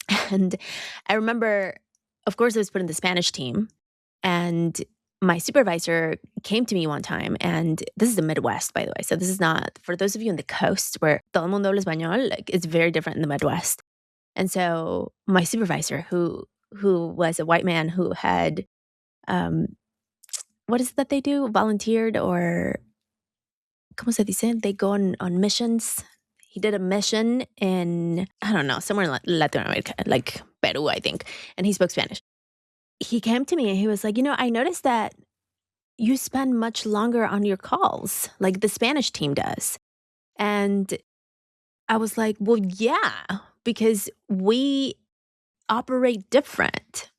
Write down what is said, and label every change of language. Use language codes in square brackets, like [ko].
[en] And I remember, of course, I was put in the Spanish team, and my supervisor came to me one time, and this is the Midwest, by the way. So this is not, for those of you in the coast where [es] todo el mundo habla español, [en] like, it's very different in the Midwest. And so my supervisor, who was a white man who had, um, what is it that they do? Volunteered, or [es] ¿cómo se dice? [en] They go on missions. He did a mission in, I don't know, somewhere in Latin America, like Peru, I think, and he spoke Spanish. He came to me and he was like, I noticed that you spend much longer on your calls, like the Spanish team does. And I was like, well, yeah, because we operate different.